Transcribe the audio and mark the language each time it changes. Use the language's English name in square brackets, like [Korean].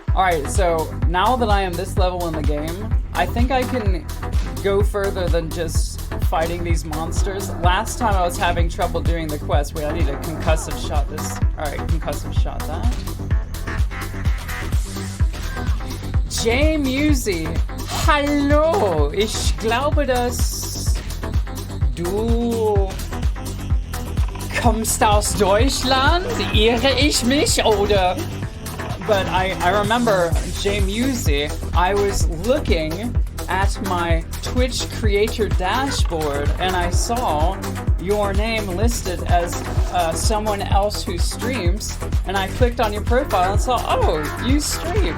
[English] Alright, so now that I am this level in the game, I think I can go further than just fighting these monsters. Last time I was having trouble doing the quest. Wait, I need a concussive shot this. Alright, concussive shot that. [German] J Musi, hallo! Ich glaube, dass du kommst aus Deutschland? Irre ich mich, oder? [English] But I remember, J Musi, I was looking at my Twitch creator dashboard and I saw your name listed as someone else who streams, and I clicked on your profile and saw, oh, you stream.